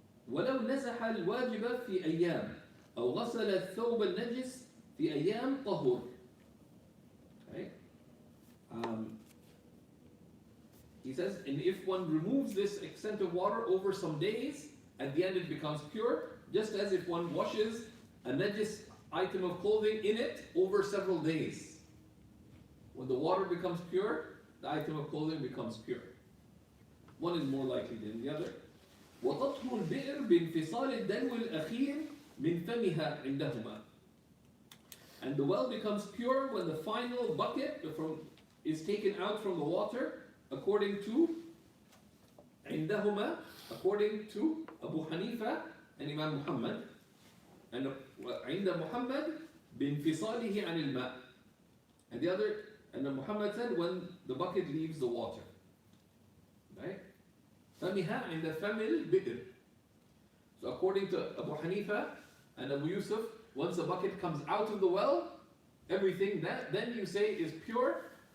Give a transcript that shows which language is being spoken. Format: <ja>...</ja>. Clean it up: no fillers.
<ar>ولو نزح الواجب في أيام أو غسل الثوب النجس في أيام طهور.</ar> <en>Okay. He says, and if one removes this extent of water over some days, at the end it becomes pure, just as if one washes a najis item of clothing in it over several days. When the water becomes pure, the item of clothing becomes pure. One is more likely than the other.</en> <ar>وتطهر البئر بانفصال الدلو الأخير من فمها عندهما.</ar> <en>And the well becomes pure when the final bucket is taken out from the water, according to</en> <ar>عندهما,</ar> <en>according to Abu Hanifa and Imam Muhammad. And</en> <ar>عند محمد بانفصاله عن الماء.</ar> <en>And the other, and Muhammad said when the bucket leaves the water. Right?</en> <ar>فمها عند فم البئر.</ar> <en>So according to Abu Hanifa and Abu Yusuf, once the bucket comes out of the well, everything that then you say is pure.</en>